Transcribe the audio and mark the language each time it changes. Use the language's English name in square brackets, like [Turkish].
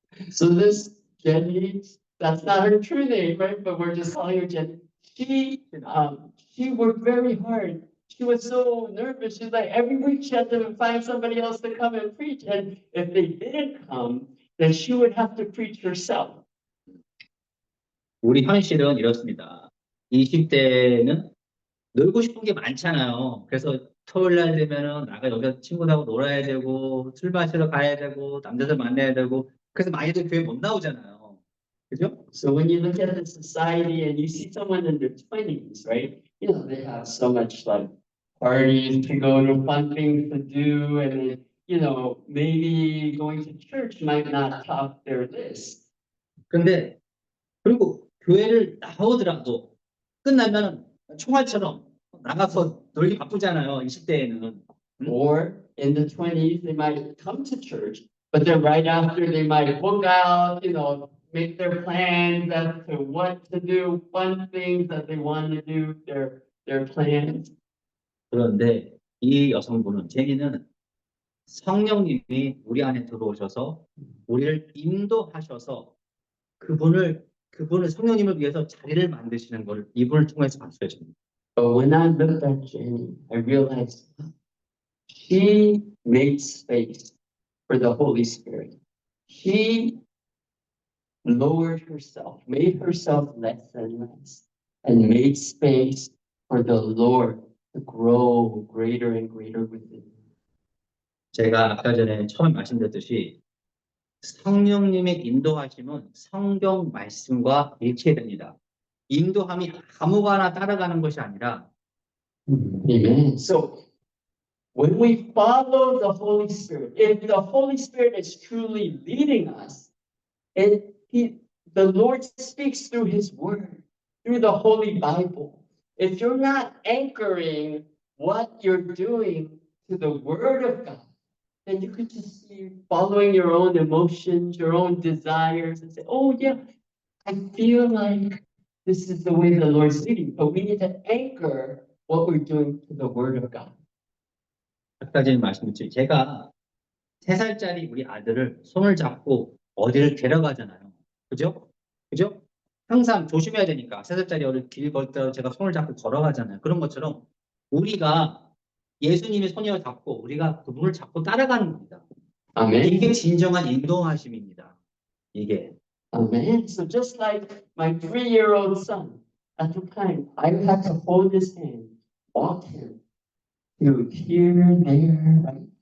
[English] So this Jenny, that's not her true name, right? But we're just calling her Jenny. She worked very hard. She was so nervous. She's like, every week she had to find somebody else to come and preach. And if they didn't come, then she would have to preach herself. [Korean] 우리 현실은 이렇습니다. 20대는 놀고 싶은 게 많잖아요. 그래서 토요일 날 되면은 나가 여기서 친구들하고 놀아야 되고 술 마시러 가야 되고 남자들 만나야 되고 그래서 많이들 교회 못 나오잖아요. 그죠? [English] So when you look at the society and you see someone in their 20s, right? You know, they have so much like parties to go to, fun things to do, and you know, maybe going to church might not top their list. [Korean] 근데 그리고 교회를 나오더라도 끝나면 총알처럼 나가서 놀기 바쁘잖아요. 20대에는. [English] Or in the 20s, they might come to church, but then right after they might book out, you know, make their plans as to what to do, fun things that they want to do, their plans. [Korean] 그런데 이 여성분은 제니는 성령님이 우리 안에 들어오셔서 우리를 인도하셔서 그분을 성령님을 위해서 자리를 만드시는 걸 이분을 통해서 봤어요. 저는. [English] But when I looked at Jenny, I realized she made space for the Holy Spirit. She lowered herself, made herself less and less, and made space for the Lord to grow greater and greater within her. [Korean] 제가 아까 전에 처음 말씀드렸듯이 성령님의 인도하심은 성경 말씀과 일치됩니다. 인도함이 아무거나 따라가는 것이 아니라 [English] Amen. So when we follow the Holy Spirit, if the Holy Spirit is truly leading us, and the Lord speaks through His Word, through the Holy Bible. If you're not anchoring what you're doing to the Word of God, then you could just be following your own emotions, your own desires, and say, oh, yeah, I feel like this is the way the Lord's leading. But we need to anchor what we're doing to the Word of God. [Korean] 아까 전에 말씀드렸죠. 제가 3살짜리 우리 아들을 손을 잡고 어디를 데려가잖아요. 그죠? 그죠? 항상 조심해야 되니까 3살짜리 어릴 길 걸 때 제가 손을 잡고 걸어가잖아요. 그런 것처럼 우리가 예수님의 손을 잡고 우리가 그분을 잡고 따라가는 겁니다. [English] Amen. [Korean] 이게 진정한 인도하심입니다. 이게. [English] Amen. So just like my 3-year-old son, at the time, I had to hold his hand, walk him to here, there, right?